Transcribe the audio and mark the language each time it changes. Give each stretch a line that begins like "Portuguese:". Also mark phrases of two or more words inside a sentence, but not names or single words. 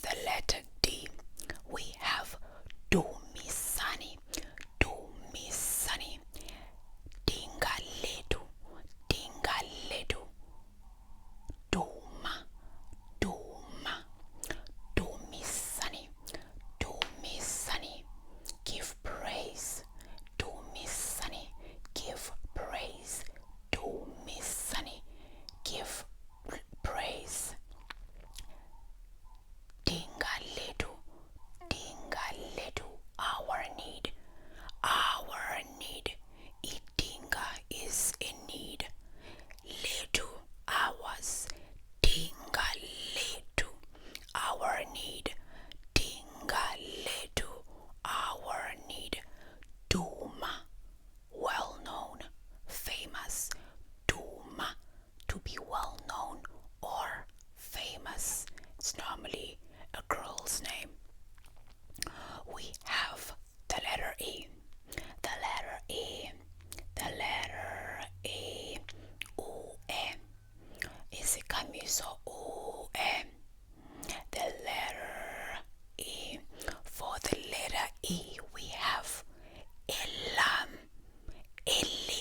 English: the letter D, we have Dumisani, Dumisani, Dingaledu, Dingaledu, Duma, Duma, Dumisani, Dumisani, give praise, Dumisani, give praise, Dumisani, give praise. Dingaledu, Dingaledu, our need, our need. Idinga is a need. Ledu, ours. Dingaledu, our need. Dingaledu, our need. Duma, well known, famous. Duma, to be well known or famous. It's normally a girl's name. We have the letter E. The letter E. The letter E. U-E. Isikamiso U-E. The letter E. For the letter E, we have Elam. Elam.